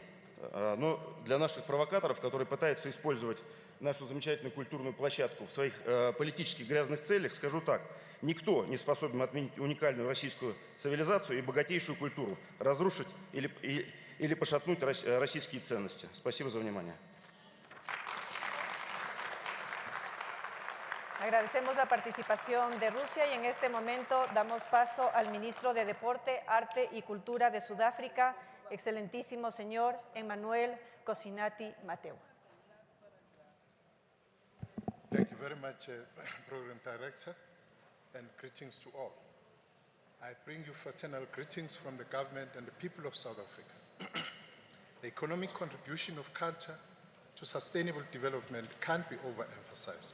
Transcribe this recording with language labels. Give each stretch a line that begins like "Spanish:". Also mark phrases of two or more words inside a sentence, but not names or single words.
Russian: Но для наших провокаторов, которые пытаются использовать нашу замечательную культурную площадку в своих политических грязных целях, скажу так. Никто не способен отменить уникальную российскую цивилизацию и богатейшую культуру, разрушить или пошатнуть российские ценности. Спасибо за внимание.
Spanish: Agradecemos la participación de Rusia y en este momento damos paso al ministro de Deporte, Arte y Cultura de Sudáfrica, excelentísimo señor Emmanuel Kosinati Mateu.
English: Thank you very much, Program Director, and greetings to all. I bring you fraternal greetings from the government and the people of South Africa. The economic contribution of culture to sustainable development can't be overemphasized.